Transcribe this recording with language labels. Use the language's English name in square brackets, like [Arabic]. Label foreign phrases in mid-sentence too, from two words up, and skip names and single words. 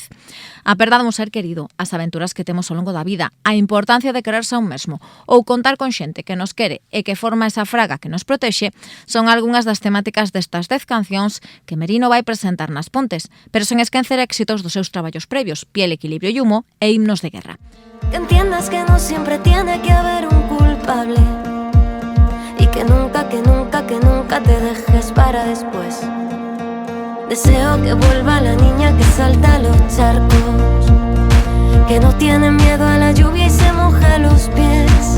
[Galician] A perda dun ser querido, as aventuras que temos ao longo da vida, a importancia de quererse a un mesmo ou contar con xente que nos quere e que forma esa fraga que nos protexe son algunhas das temáticas destas 10 cancións que Merino vai presentar nas Pontes, pero sen esquecer éxitos dos seus traballos previos, Piel, Equilibrio y Humo e Himnos de Guerra. [Spanish] Que entiendas que no siempre tiene que haber un culpable y que nunca te dejes para después. Deseo que vuelva la niña que salta a los charcos, que no tiene miedo a la lluvia y se moja los pies.